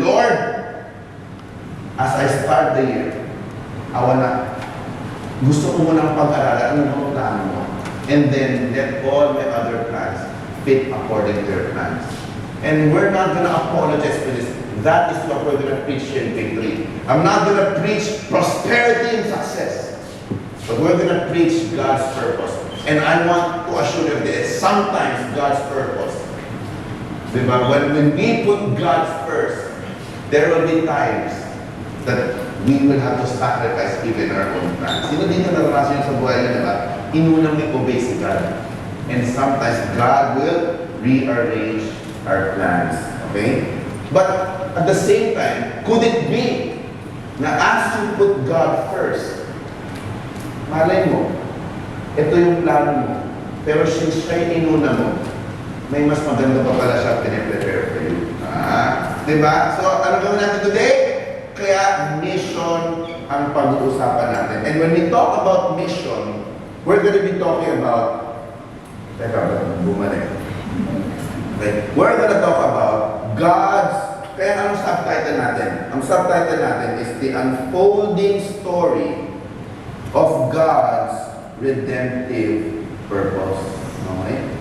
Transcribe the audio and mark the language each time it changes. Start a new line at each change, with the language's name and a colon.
Filipino: Lord,
English: as I start the year,
Filipino: gusto ko munang pag-aralan ang plano mo.
English: And then, let all my other plans fit according to your plans. And we're not gonna apologize for this. That is what we're gonna preach here in Victory. I'm not gonna preach prosperity and success. But we're going to preach God's purpose. And I want to assure you this, sometimes God's purpose. Diba? When we put God first, there will be times that we will have to sacrifice even our own plans.
Filipino: Sino dito naranasan yun sa buhay niyo, diba? Inunang may obey si God.
English: And sometimes God will rearrange our plans. Okay? But at the same time, could it be
Filipino: na
English: as you put God first,
Filipino: malay mo, ito yung plano mo, pero since siya'y inuna mo, may mas maganda pa pala siya piniprepare
English: for you.
Filipino: Diba? So, ano gawin natin
English: today?
Filipino: Kaya mission ang pag-uusapan natin.
English: And when we talk about mission, we're going to be talking about,
Filipino: bumalik.
English: Okay. We're going to talk about God's,
Filipino: kaya anong subtitle natin? Ang subtitle natin
English: is the unfolding story of God's redemptive purpose. Okay?